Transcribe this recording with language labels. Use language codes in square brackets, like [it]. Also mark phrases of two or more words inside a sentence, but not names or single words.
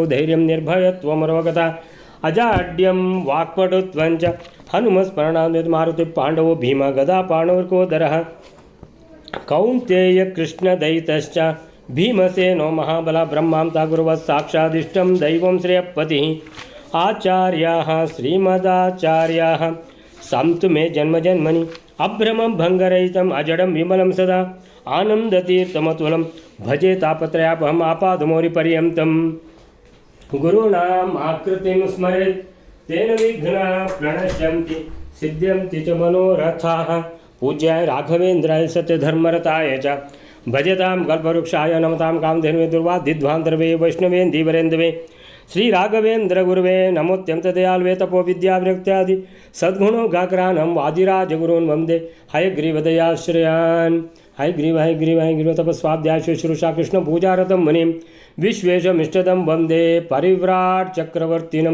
[sa] ಧೈರ್ಯಂ ನಿರ್ಭಯತ್ವಮರೋಗತ ಅಜಾಡ್ಯಂ ವಾಕ್ಪಟುತ್ವಂಚ ಹನುಮಸ್ಮರಣಾನ್ವಿತ ಮಾರುತಿ ಪಾಂಡವೋ ಭೀಮ ಗದಾ ಪಾಂಡವರ್ಕೋದರಃ ಕೌಂತೇಯ ಕೃಷ್ಣದೈತಶ್ಚ ಭೀಮಸೇನೋ ಮಹಾಬಲ ಬ್ರಹ್ಮಾಂತ ಗುರುವಃ ಸಾಕ್ಷಾದಿಷ್ಟಂ ದೈವಂ ಶ್ರೇಯಃಪತಿಃ ಆಚಾರ್ಯಾಃ ಶ್ರೀಮದಾಚಾರ್ಯಾಃ ಸಂತು ಮೇ ಜನ್ಮಜನ್ಮನಿ ಅಭ್ರಮಂ ಭಂಗರಹಿತಂ ಅಜಡಂ ವಿಮಲಂ ಸದಾ ಆನಂದತೀರ್ಥಮತುಲಂ ಭಜೆ ತಾಪತ್ರಯಾಪಹಂ ಆಪಾದಮೌಲಿಪರ್ಯಂತಂ. ಗುರುಣಾಂ ಆಕೃತಿಂ ಸ್ಮರೇತ್ ತೇನ ವಿಘ್ನಾಃ ಪ್ರಣಶ್ಯಂತಿ ಸಿದ್ಧ್ಯಂತಿ ಚ ಮನೋರಥಾಃ. ಪೂಜ್ಯಾಯ ರಾಘವೇಂದ್ರಾಯ ಸತ್ಯಧರ್ಮರತಾಯ ಚ ಭಜತಾಂ ಕಲ್ಪವೃಕ್ಷಾಯ ನಮತಾಂ ಕಾಮಧೇನವೇ ದುರ್ವಾದಿಧ್ವಾಂತರವೇ ವೈಷ್ಣವೇಂದೀವರೇಂದವೇ ಶ್ರೀ ರಾಘವೇಂದ್ರ ಗುರುವೇ ನಮೋತ್ಯಂತ ದಯಾಲ್ವೇ ತಪೋ ವಿದ್ಯಾವಿರಕ್ತ್ಯಾದಿ ಸದ್ಗುಣೋ ಗಾಕರಾನಂ ವಾದಿರಾಜಗುರುನ್ ವಂದೇ ಹಯಗ್ರೀವದಯಾಶ್ರಯಾನ್. ಹಯಗ್ರೀವ ತಪಸ್ವಾಧ್ಯಾಯ ಶುಶ್ರೂಷಾ ಕೃಷ್ಣ ಪೂಜಾರತಂ ಮುನಿಂ ವಿಶ್ವೇಶಮಿಷ್ಟದಂ ವಂದೇ ಪರಿವ್ರಾಟ್ ಚಕ್ರವರ್ತಿನಂ.